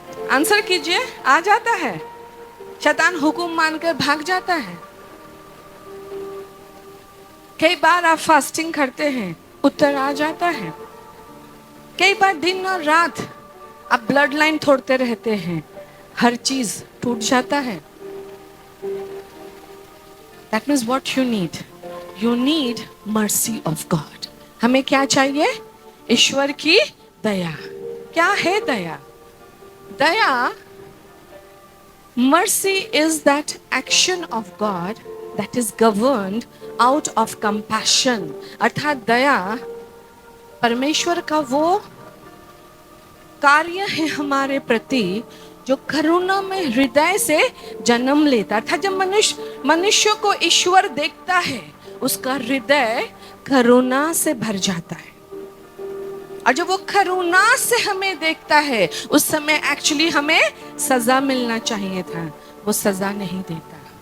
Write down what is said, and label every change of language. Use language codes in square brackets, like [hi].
[hi] Answer कीजिए, आ जाता है? शैतान हुक्म मानकर भाग जाता है? कई बार आप फास्टिंग करते हैं, उत्तर आ जाता है? कई बार दिन और रात आप ब्लड लाइन तोड़ते रहते हैं, हर चीज टूट जाता है? [en] That means what you need? You need mercy of God. [hi] हमें क्या चाहिए? ईश्वर की दया। क्या है दया? [en] दया, mercy is that action of God that is governed out of compassion. [hi] अर्थात दया परमेश्वर का वो कार्य है हमारे प्रति जो करुणा में हृदय से जन्म लेता। अर्थात जब मनुष्य को ईश्वर देखता है, उसका हृदय करुणा से भर जाता है, और जब वो करुणा से हमें देखता है, उस समय एक्चुअली हमें सजा मिलना चाहिए था, वो सजा नहीं देता।